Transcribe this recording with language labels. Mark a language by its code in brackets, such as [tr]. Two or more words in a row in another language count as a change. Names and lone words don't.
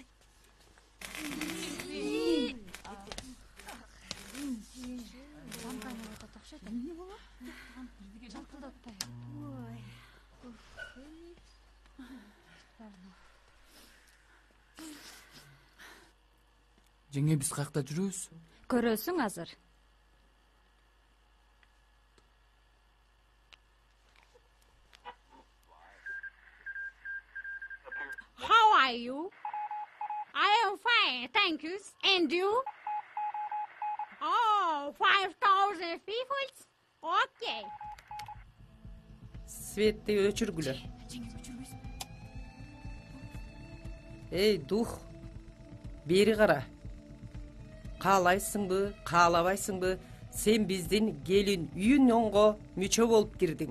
[ky] Кампания отат акча. Эмне болот? Бизге жалтылдатпай. Ой. Жеңе, биз каякта жүрөбүз? Көрөсүң азыр. [en] How are you? I am fine, thank you. And you? Oh, 5,000 people? Okay. [ky] Светти өчүргүлө. Эй, дух. Бери кара. Каалайсыңбы, каалабайсыңбы, сен биздин келин үйүнөнгө мүчө болуп кирдиң.